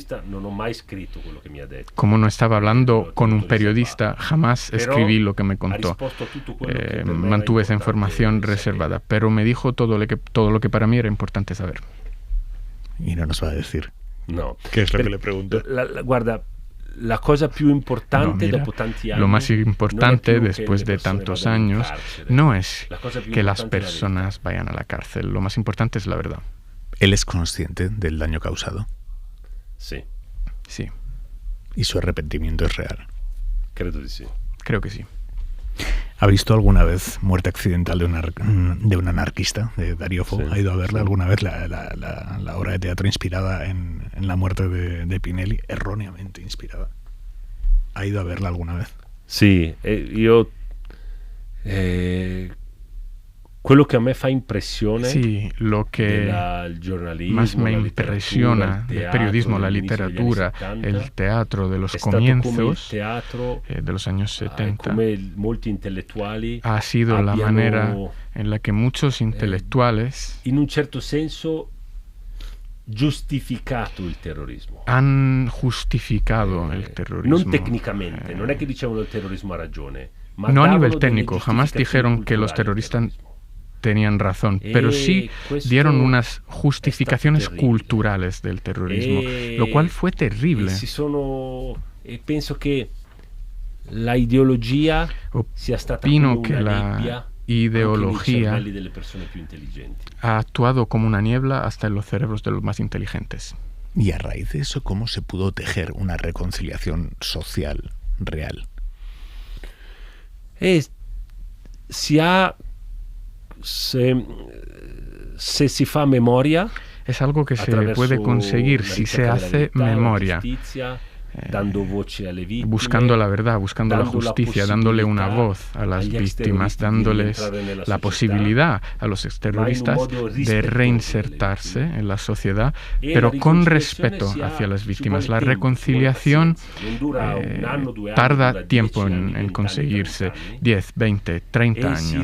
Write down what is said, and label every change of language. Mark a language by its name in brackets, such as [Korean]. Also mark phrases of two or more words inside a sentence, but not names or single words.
[Spanish] Como no estaba hablando con un periodista, jamás escribí lo que me contó. Mantuve esa información reservada, pero me dijo todo lo que para mí era importante saber. Y no nos va a decir. No. ¿Qué es lo que le pregunto? [Italian] Guarda, la cosa più importante dopo tanti anni, [Spanish] lo más importante después de tantos años no es que las personas vayan a la cárcel. Lo más importante es la verdad. ¿Él es consciente del daño causado? Sí. Sí. ¿Y su arrepentimiento es real? Creo que sí. Creo que sí. ¿Ha visto alguna vez Muerte accidental de un anarquista, de Dario Fo? Sí, ¿Ha ido a verla sí. alguna vez la obra de teatro inspirada en la muerte de Pinelli? Erróneamente inspirada. ¿Ha ido a verla alguna vez? Sí, [Italian] io... quello che a me fa impressione, [Spanish] sí, lo que más me impresiona del periodismo, la literatura, el teatro de los comienzos de los años 70, ha sido la manera en la que muchos intelectuales [Italian] in un certo senso giustificato il terrorismo. [Spanish] Han justificado el terrorismo. [Italian] Non tecnicamente, non è che dicevano il terrorismo ha ragione, ma [Spanish] no a nivel técnico, jamás dijeron que los terroristas tenían razón, pero sí dieron unas justificaciones culturales del terrorismo, lo cual fue terrible. [Italian] Penso che la ideología sia stata [Spanish] Opino [Italian] come [Spanish] que [Italian] una [Spanish] la [Italian] nebbia [Spanish] ideología [Italian] anche nei cervelli delle persone più intelligenti. [Spanish] Ha actuado como una niebla hasta en los cerebros de los más inteligentes. Y a raíz de eso, ¿cómo se pudo tejer una reconciliación social real? [Italian] Se si fa memoria, [Spanish] es algo que se puede conseguir si se hace memoria, [Italian] dando voce alle vittime, [Spanish] buscando la verdad, buscando la justicia, dándole una voz a las víctimas, dándoles la posibilidad a los exterroristas de reinsertarse en la sociedad, pero con respeto hacia las víctimas. La reconciliación tarda tiempo en conseguirse, 10, 20, 30 años.